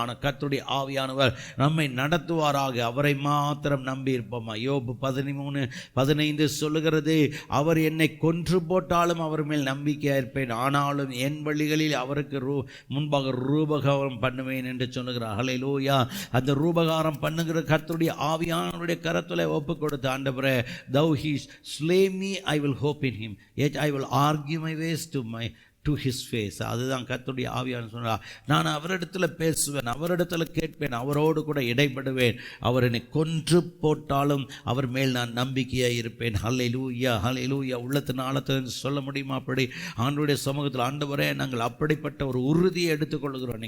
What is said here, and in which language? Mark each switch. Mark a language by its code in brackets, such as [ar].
[ta] ஆனால் கர்த்தருடைய ஆவியானவர் நம்மை நடத்துவாராக. அவரை மாத்திரம் நம்பி இருப்போமா. யோபு 13:15 சொல்லுகிறது, அவர் என்னை கொன்று போட்டாலும் அவர் மேல் நம்பிக்கையாக இருப்பேன், ஆனாலும் என் வழிகளில் அவருக்கு முன்பாக ரூபகாரம் பண்ணுவேன் என்று சொல்லுகிறார். ஹல்லேலூயா. அந்த ரூபகாரம் பண்ணுகிற கர்த்தருடைய ஆவியானவருடைய கரத்தில் ஒப்பு கொடுத்து, ஆண்டவரே, [en] thou he slay me, I will hope in him, yet I will argue my ways to his face. [ta] அதுதான் கர்த்தருடைய ஆவியானவர் சொன்னார். நான் அவரிடத்தில் பேசுவேன், அவரிடத்தில் கேட்பேன், அவரோடு கூட இடைப்படுவேன். அவர் என்னை கொன்று போட்டாலும் அவர் மேல் நான் நம்பிக்கையாக இருப்பேன். ஹல்லேலூயா, ஹல்லேலூயா. உள்ளத்தின் ஆழத்தில் சொல்ல முடியுமா? அப்படி ஆண்டவருடைய சமூகத்தில், ஆண்டவரே, நாங்கள் அப்படிப்பட்ட ஒரு உறுதியை எடுத்துக்கொள்கிறோம்.